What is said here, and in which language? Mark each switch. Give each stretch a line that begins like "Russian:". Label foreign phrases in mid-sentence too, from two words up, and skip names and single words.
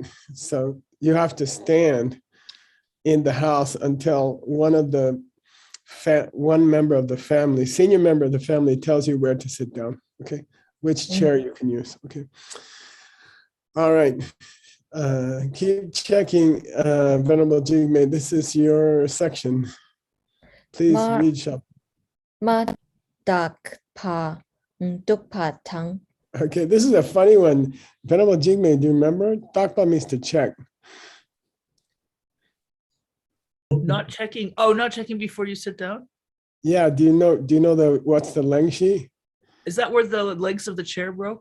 English: So you have to stand in the house until one member of the family, senior member of the family, tells you where to sit down. Okay, which chair you can use. Okay. All right. Keep checking, Venerable Jigme. This is your section. Please read sharp.
Tibetan: Ma dak pa tukpa tang.
English: Okay, this is a funny one. Venerable Jigme, do you remember? Dakpa means to check. Not checking. Oh, not checking before you sit down. Yeah, do you know what's the lengshi? Is that where the legs of the chair broke?